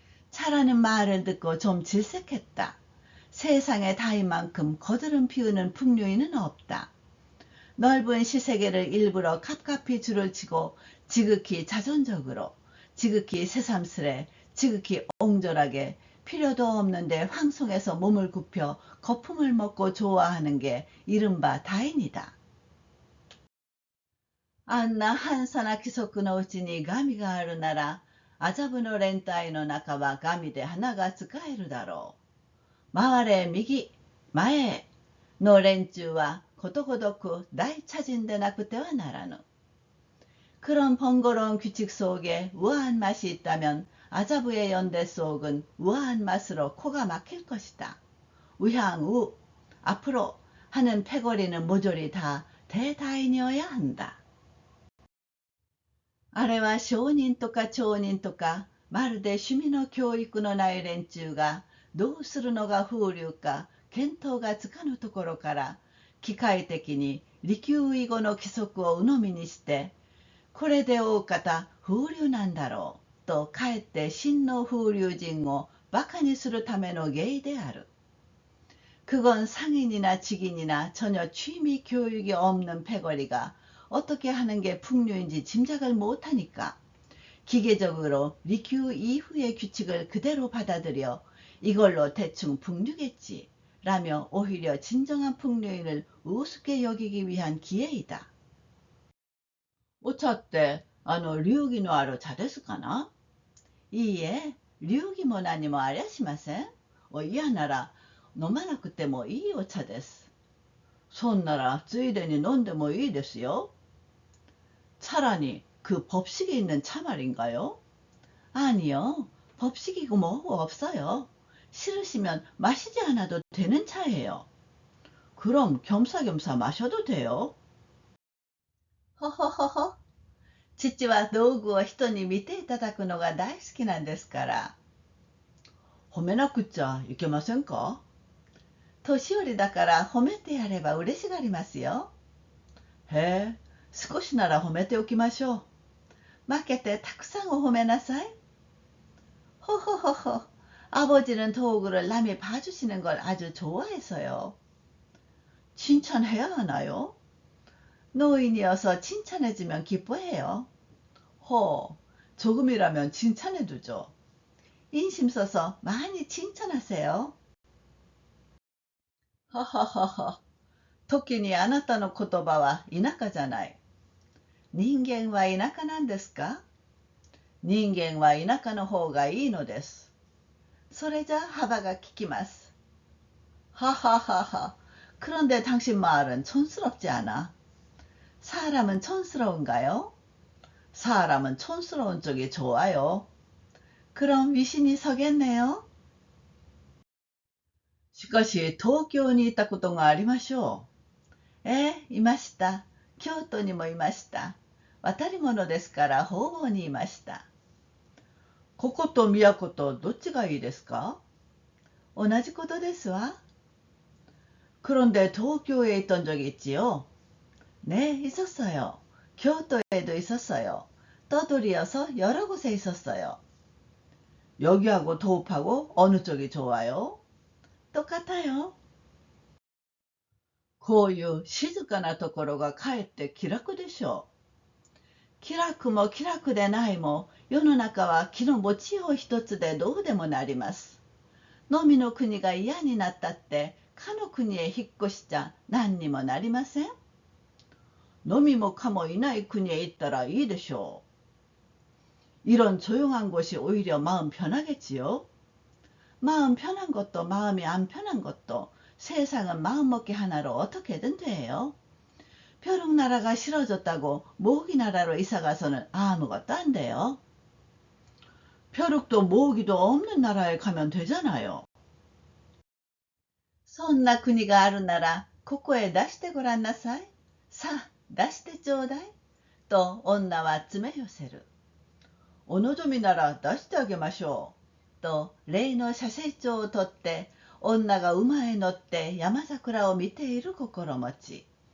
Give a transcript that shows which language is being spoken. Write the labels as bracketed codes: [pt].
[ko] 차라는 말을 듣고 좀 질색했다. 세상에 닿을 만큼 거드름 피우는 풍류인은 없다. 넓은 시세계를 일부러 갑갑히 줄을 치고 지극히 자존적으로, 지극히 새삼스레, 지극히 옹졸하게 필요도 없는데 황송해서 몸을 굽혀 거품을 먹고 좋아하는 게 이른바 다인이다. [ja] あんな半さな規則のうちに神があるなら、麻布の連隊の中は神で花が使えるだろう。回れ右、前への連中はことごとく大茶人でなくてはならぬ。 [ko] 그런 번거로운 규칙 속에 우아한 맛이 있다면 아자부의 연대 속은 우아한 맛으로 코가 막힐 것이다. 우향우, 앞으로 하는 패거리는 모조리 다 대다인이어야 한다. [ja] あれは商人とか町人とか、まるで趣味の教育のない連中が、どうするのが風流か、見当がつかぬところから、機械的に利休以後の規則を鵜呑みにして、これで大方風流なんだろう、とかえって真の風流人を馬鹿にするための芸である。 [ko] 그건 상인이나 직인이나 전혀 취미 교육이 없는 패거리가 어떻게 하는 게 풍류인지 짐작을 못하니까 기계적으로 리큐 이후의 규칙을 그대로 받아들여 이걸로 대충 풍류겠지 라며 오히려 진정한 풍류인을 우습게 여기기 위한 기회이다. [ja] お茶って流儀のある茶ですかな？いいえ、流儀も何もありゃしません。嫌なら飲まなくてもいいお茶です。そんならついでに飲んでもいいですよ。 [ko] 차라리 그 법식이 있는 차 말인가요? 아니요. 법식이고 뭐고 없어요. 싫으시면 마시지 않아도 되는 차예요. 그럼 겸사겸사 마셔도 돼요. 허허허허. [ja] 父は道具を人に見ていただくのが大好きなんですから。褒めなくっちゃいけませんか？年寄りだから褒めてやれば嬉しがりますよ。へえ、少しなら褒めておきましょう。負けてたくさんお褒めなさい。 호호호호. [ko] 아버지는 도구를 남이 봐주시는 걸 아주 좋아해서요. 칭찬해야 하나요? 노인이어서 칭찬해주면 기뻐해요. 조금이라면 칭찬해두죠. 인심 써서 많이 칭찬하세요. 허허허허. [ja] 토끼니 아나타の 言葉は田舎じゃない。人間は田舎なんですか？人間は田舎の方がいいのです。それじゃ幅が利きます。 하하하하. [ko] 그런데 당신 말은 촌스럽지 않아. 사람은 촌스러운가요? 사람은 촌스러운 쪽이 좋아요. 그럼 위신이 서겠네요. [ja] しかし東京にいたことがありましょう。いました。京都にもいました。渡り物ですから方々にいました。ここと都とどっちがいいですか？同じことですわ。 [ko] 그런데 도쿄에 있던 적이 있지요? 네, 있었어요. 교토에도 있었어요. 떠돌이어서 여러 곳에 있었어요. 여기하고 도읍하고 어느 쪽이 좋아요? 똑같아요. [ja] こういう静かなところがかえって気楽でしょう。気楽も気楽でないも世の中は気の持ちよう一つでどうでもなります。のみの国が嫌になったってかの国へ引っ越しちゃ何にもなりません。のみもかもいない国へ行ったらいいでしょう。 [ko] 이런 조용한 곳이 오히려 마음 편하겠지요. 마음 편한 것도 마음이 안 편한 것도 세상은 마음먹기 하나로 어떻게든 돼요. 벼룩나라가 싫어졌다고 모기나라로 이사가서는 아무것도 안 돼요. 벼룩도 모기도 없는 나라에 가면 되잖아요. [ja] そんな国があるならここへ出してごらんなさい。さあ出してちょうだい。と女は詰め寄せる。お望みなら出してあげましょう。と例の写生帳を取って女が馬へ乗って山桜を見ている心持ち。